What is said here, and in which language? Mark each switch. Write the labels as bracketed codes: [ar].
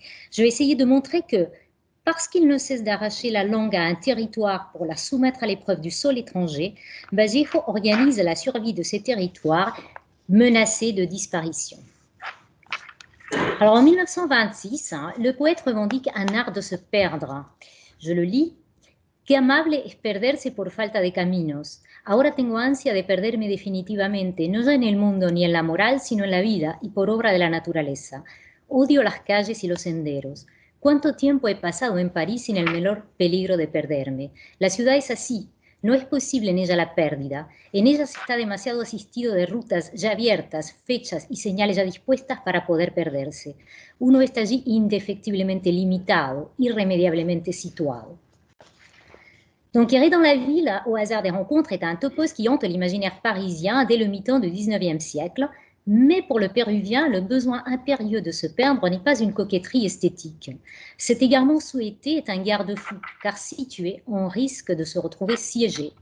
[fr] Je vais essayer de montrer que, parce qu'il ne cesse d'arracher la langue à un territoire pour la soumettre à l'épreuve du sol étranger, Vallejo organise la survie de ces territoires menacés de disparition. Alors, en 1926, le poète revendique un art de se perdre. Je le lis. [es] Qué amable es perderse por falta de caminos. Ahora tengo ansia de perderme definitivamente, no ya en el mundo ni en la moral, sino en la vida y por obra de la naturaleza. Odio las calles y los senderos. ¿Cuánto tiempo he pasado en París sin el menor peligro de perderme? La ciudad es así. No es posible en ella la pérdida. En ella se está demasiado asistido de rutas ya abiertas, fechas y señales ya dispuestas para poder perderse. Uno está allí indefectiblemente limitado, irrémédiablement situado. [fr] Donc, Errer dans la ville, au hasard des rencontres, est un topos qui hante l'imaginaire parisien dès le mi-temps du XIXe siècle. Mais pour le Péruvien, le besoin impérieux de se perdre n'est pas une coquetterie esthétique. Cet égarement souhaité est un garde-fou, car situé, on risque de se retrouver siégé.